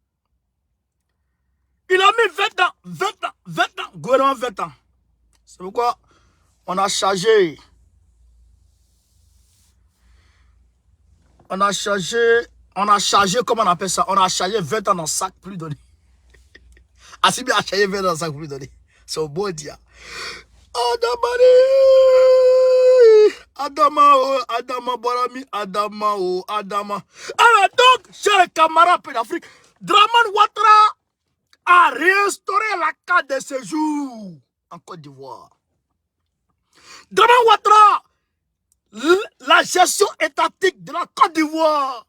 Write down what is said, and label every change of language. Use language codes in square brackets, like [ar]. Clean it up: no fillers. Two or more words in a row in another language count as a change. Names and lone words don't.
[fr] Il a mis 20 ans, 20 ans, 20 ans, gouvernement 20 ans. C'est pourquoi on a chargé. On a chargé, comment on appelle ça? On a chargé 20 ans dans le sac, plus donné. Assimi a chargé 20 ans dans le sac, plus donné. C'est un beau dia. Adamani! Adama, oh, Adama, Borami, Adama, oh, Adama. Alors donc, chers camarades d'Afrique, Draman Ouattara a réinstauré la carte de séjour en Côte d'Ivoire. Draman Ouattara, la gestion étatique de la Côte d'Ivoire.